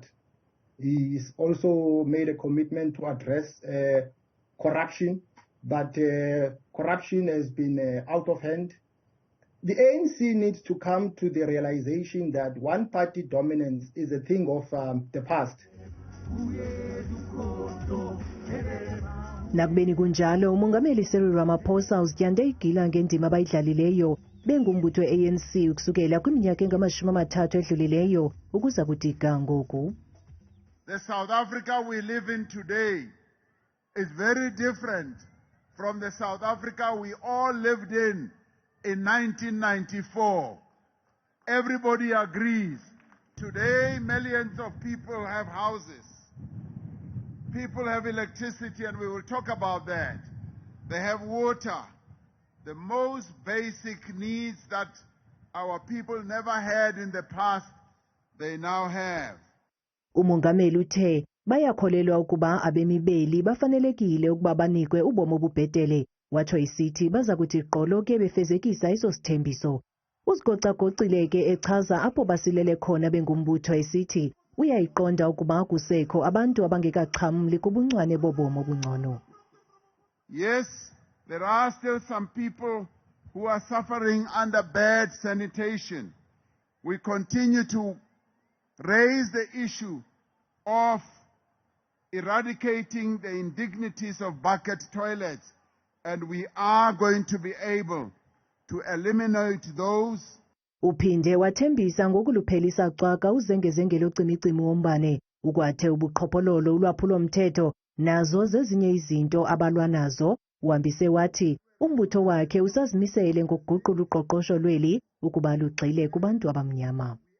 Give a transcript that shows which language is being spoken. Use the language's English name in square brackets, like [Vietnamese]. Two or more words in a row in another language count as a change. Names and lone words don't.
[English] He's also made a commitment to address corruption, but corruption has been out of hand. The ANC needs to come to the realization that one-party dominance is a thing of the past. [Xhosa] Nakubeni kunjalo umongameli Cyril Ramaphosa uzityande igila ngendima abayidlalileyo bengumbutho we-ANC ukusukela kwiminyaka engama-30 edlulileyo ukuza kuthi ga ngoku. [English] The South Africa we live in today is very different from the South Africa we all lived in 1994. Everybody agrees. Today, millions of people have houses. People have electricity, and we will talk about that. They have water. The most basic needs that our people never had in the past, they now have. [Xhosa] Umongameli uthe bayakholelwa ukuba abemi beli bafanelekile ukuba banikwe ubomi obubhetele. Watsho isithi baza kuthi qolo ke befezekisa eso sithembiso. Uzigocagocile ke echaza apho basilele khona bengumbutho esithi uyayiqonda ukuba kusekho abantu abangekaxhamli kubuncwane bobomi obungcono. [English] Yes, there are still some people who are suffering under bad sanitation. We continue to raise the issue of eradicating the indignities of bucket toilets, and we are going to be able to eliminate those. [Xhosa] Uphinde wathembisa ngokuluphelisa cwaka uzengezengelo ocimicimi wombane ukwathe ubuqhophololo ulwaphulomthetho nazo zezinye izinto abalwa nazo. Uhambise wathi umbutho wakhe usazimisele ngokuguqula uqoqosho lweli ukuba lugxile kubantu abamnyama.